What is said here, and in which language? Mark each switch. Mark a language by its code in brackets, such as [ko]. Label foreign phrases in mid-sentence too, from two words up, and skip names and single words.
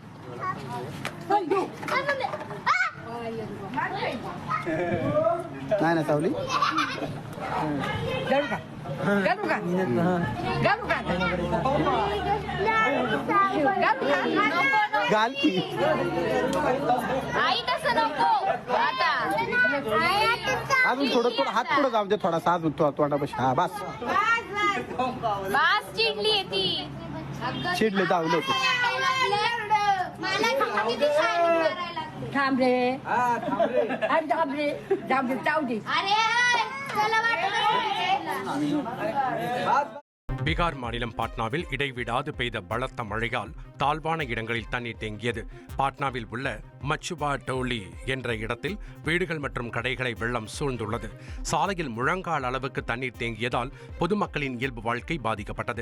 [mr] नाही ना सावली गाल की अजून थोडं हात पुढे जाऊ दे थोडासा अजून तोंडापाशी. हा बस चिडले जाऊ नको. थांब रे जाऊ दे. [ta] பீகார் மாநிலம் பாட்னாவில் இடைவிடாது பெய்த பலத்த மழையால் தாழ்வான இடங்களில் தண்ணீர் தேங்கியது. பாட்னாவில் உள்ள மச்சுபா டோலி என்ற இடத்தில் வீடுகள் மற்றும் கடைகளை வெள்ளம் சூழ்ந்துள்ளது. சாலையில் முழங்கால் அளவுக்கு தண்ணீர் தேங்கியதால் பொதுமக்களின் இயல்பு வாழ்க்கை பாதிக்கப்பட்டது.